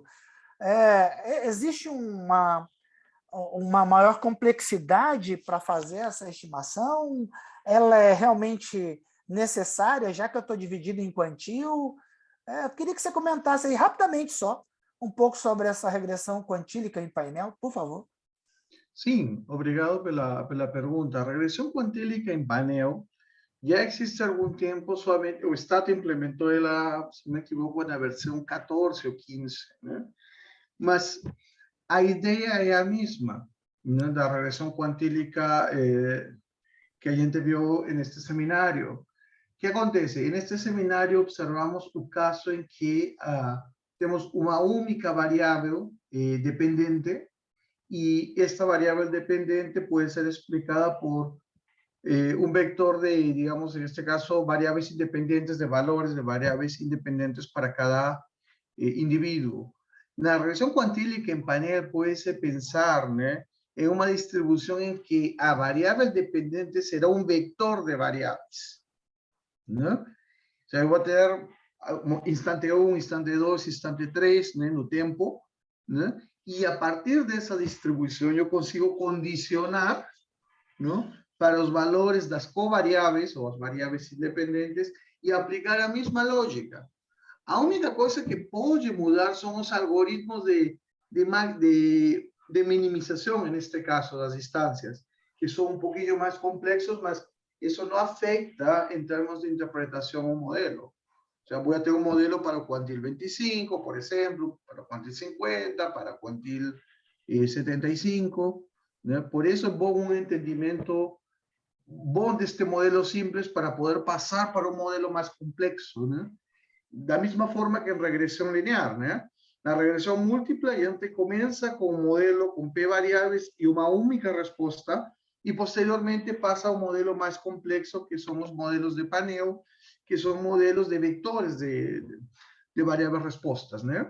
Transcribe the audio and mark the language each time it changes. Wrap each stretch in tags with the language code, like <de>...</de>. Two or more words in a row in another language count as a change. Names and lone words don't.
<pt>Existe uma maior complexidade para fazer essa estimação? Ela é realmente necessária, já que eu estou dividido em quantil? Eu queria que você comentasse aí rapidamente só um pouco sobre essa regressão quantílica em painel, por favor. Sim, obrigado pela pergunta.</pt> <es>A regresión cuantílica en painel ya existe algún tiempo, solamente</es> <pt>o Stata implementou ela, se não me equivoco, na versão 14 ou 15, né? Mas a ideia é a mesma, né, da</pt> <es>regresión cuantílica</es> <pt>que a gente viu neste seminário.</pt> <es>¿Qué acontece? En este seminario observamos un caso en que tenemos una única variable dependiente y esta variable dependiente puede ser explicada por un vector de, digamos, en este caso, variables independientes de valores de variables independientes para cada individuo. La regresión cuantílica en panel puede pensar, ¿no?, en una distribución en que a variable dependiente será un vector de variables, ¿no? O sea,</es> <pt>eu vou ter instante 1, instante 2, instante 3, né, no tempo, né? E a partir dessa distribuição eu consigo condicionar, não, para os valores das covariáveis ou as variáveis independentes e aplicar a mesma lógica. A única coisa que pode mudar são os algoritmos de minimização, neste caso, das instâncias, que são um pouquinho mais complexos, mas isso não afeta em termos de interpretação o modelo.</pt> <es>O sea, voy a</es> <pt>ter um modelo para o quantil 25, por exemplo, para o quantil 50, para o quantil 75, né? Por isso é bom um entendimento bom deste modelo simples para poder passar para um modelo mais complexo, né? Da mesma forma que em regressão linear, né? Na regressão múltipla, a gente começa com um modelo com p variáveis e uma única resposta, e posteriormente passa ao modelo mais complexo, que são os modelos de painel, que são modelos de vectores de variáveis respostas, né?</pt>